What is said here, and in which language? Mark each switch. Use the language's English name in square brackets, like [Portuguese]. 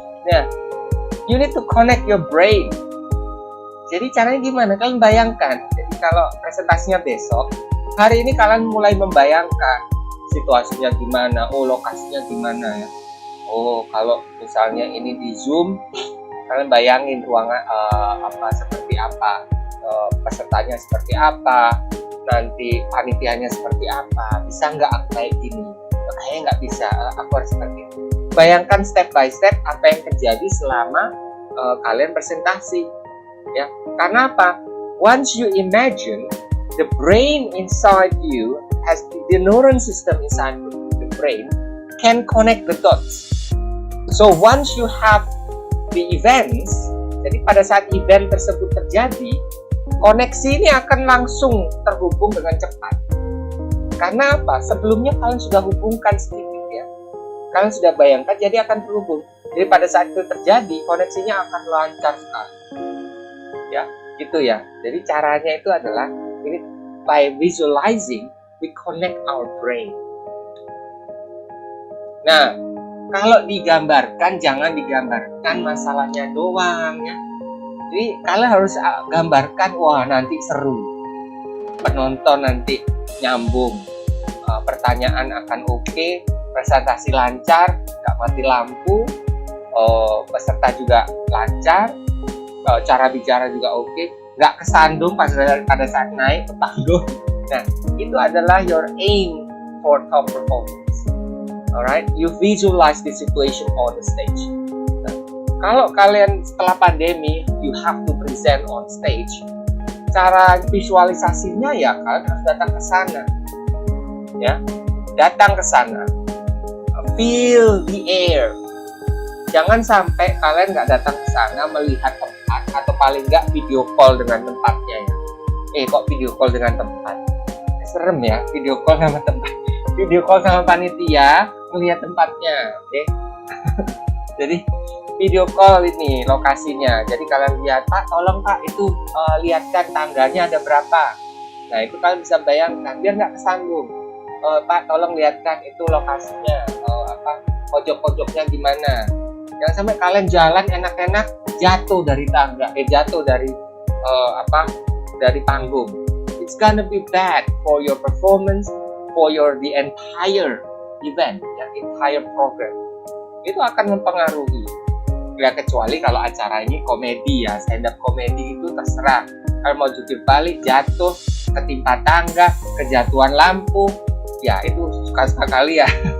[English] Nah, you need to connect your brain. [Indonesian] Jadi caranya gimana? Kalian bayangkan. Jadi kalau presentasinya besok, hari ini kalian mulai membayangkan situasinya gimana, lokasinya gimana ya. Kalau misalnya ini di Zoom, kalian bayangin ruangan seperti apa, pesertanya seperti apa, nanti panitianya seperti apa. Bisa nggak aku kayak gini? Kayaknya nggak bisa, aku harus seperti itu. Bayangkan step by step apa yang terjadi selama kalian presentasi. Ya, karena apa? [English] Once you imagine, the brain inside you has the neuron system inside the brain can connect the dots. So once you have the events, [Indonesian] jadi pada saat event tersebut terjadi, koneksi ini akan langsung terhubung dengan cepat. Karena apa? Sebelumnya kalian sudah hubungkan sedikit ya. Kalian sudah bayangkan, jadi akan terhubung. Jadi pada saat itu terjadi, koneksinya akan lancar sekali. Ya, gitu ya. Jadi caranya itu adalah ini [English] by visualizing we connect our brain. [Indonesian] Nah, kalau digambarkan jangan digambarkan masalahnya doang ya. Jadi kalian harus gambarkan, wah nanti seru, penonton nanti nyambung, pertanyaan akan oke, presentasi lancar, nggak mati lampu, peserta juga lancar. Cara bicara juga oke, nggak kesandung pada saat naik ke panggung. Nah, itu adalah [English] your aim for top performance. Alright, you visualize the situation on the stage. [Indonesian] Nah, kalau kalian setelah pandemi, [English] you have to present on stage. [Indonesian] Cara visualisasinya ya kalian harus datang ke sana. Ya, datang ke sana. [English] Feel the air. [Indonesian] Jangan sampai kalian nggak datang ke sana melihat tempat, atau paling nggak video call dengan tempatnya ya. Kok video call dengan tempat? Serem ya, video call sama tempat. Video call sama panitia, melihat tempatnya, oke? Jadi video call ini lokasinya. Jadi kalian lihat, Pak, tolong Pak itu lihatkan tangganya ada berapa. Nah itu kalian bisa bayangkan, biar nggak kesandung. Pak, tolong lihatkan itu lokasinya, pojok-pojoknya gimana. Jangan sampai kalian jalan enak-enak jatuh dari tangga, jatuh dari dari panggung. [English] It's gonna be bad for your performance, for the entire event, entire program. [Indonesian] Itu akan mempengaruhi. Ya kecuali kalau acara ini komedi ya, stand up komedi itu terserah. Kalau mau jungkir balik, jatuh, ketimpa tangga, kejatuhan lampu, ya itu suka-suka kalian.